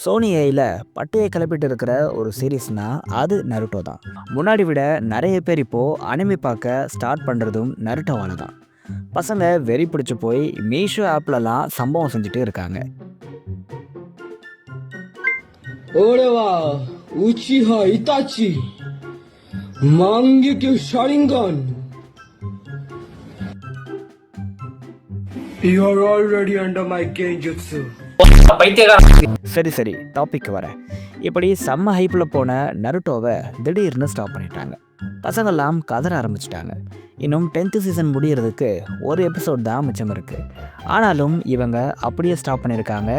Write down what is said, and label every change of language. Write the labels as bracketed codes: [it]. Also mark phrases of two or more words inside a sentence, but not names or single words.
[ta] சோனி ஏயில் பட்டையை கிளப்பிட்டு இருக்கிற ஒரு சீரீஸ்னா அது நருட்டோ தான். முன்னாடி விட நிறைய பேர் இப்போது அனிமி பார்க்க ஸ்டார்ட் பண்ணுறதும் நருட்டோவால தான். பசங்க வெறி பிடிச்சி போய் மீஷோ ஆப்லலாம் சம்பவம் செஞ்சுட்டு இருக்காங்க. [ja] 俺はウチハイタチ万撃シャリンガン [en] You are already under my genjutsu. [ta] சரி சரி டாபிக் வரேன். இப்படி செம்ம ஹைப்பில் போன நருட்டோவை திடீர்னு ஸ்டாப் பண்ணிட்டாங்க. பசங்கள்லாம் கதற ஆரம்பிச்சிட்டாங்க. இன்னும் 10th சீசன் முடிகிறதுக்கு ஒரு எபிசோட் தான் மிச்சம் இருக்குது. ஆனாலும் இவங்க அப்படியே ஸ்டாப் பண்ணியிருக்காங்க.